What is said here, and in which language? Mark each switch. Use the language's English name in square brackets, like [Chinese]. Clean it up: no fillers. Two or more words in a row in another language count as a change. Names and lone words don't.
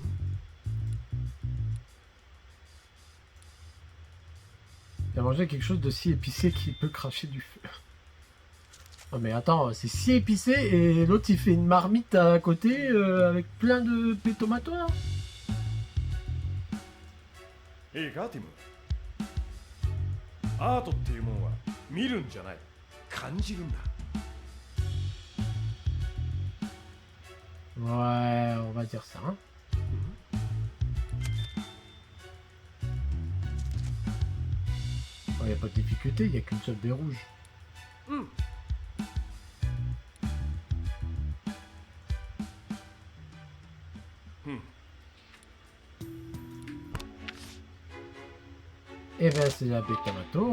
[French] Il a mangé quelque chose de si épicé qu'il peut cracher du feu. Oh mais attends, c'est si épicé et l'autre il fait une marmite à côté avec plein de tomates là. [Japanese] いいかティム。アートっていうもんは見るんじゃない、感じるんだ。 [French] Ouais, on va dire ça. Hein. Il n'y a pas de difficulté, il n'y a qu'une seule baie rouge. Et ben c'est la baie tomato.